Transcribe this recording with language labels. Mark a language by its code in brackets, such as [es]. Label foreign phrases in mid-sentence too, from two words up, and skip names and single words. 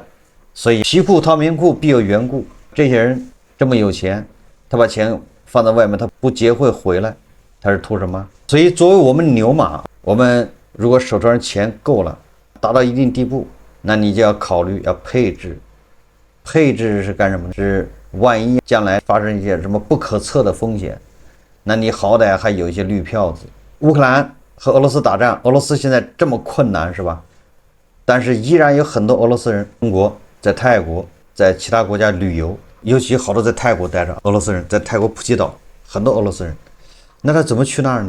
[zh] 所以皮褲掏棉褲必有緣故，這些人這麼有錢，他把錢放在外面，他不結匯回來，他是圖什麼？所以作為我們牛馬，我們如果手頭上錢夠了，達到一定地步，那你就要考慮要配置。配置是幹什麼呢？是萬一將來發生一些什麼不可測的風險，那你好歹還有一些綠票子。烏克蘭和俄羅斯打仗，俄羅斯現在這麼困難是吧？但是依然有很多俄羅斯人，中國在泰國，在其他國家旅遊，尤其好多在泰國待着俄羅斯人，在泰國普吉島很多俄羅斯人，那他怎麼去那兒呢？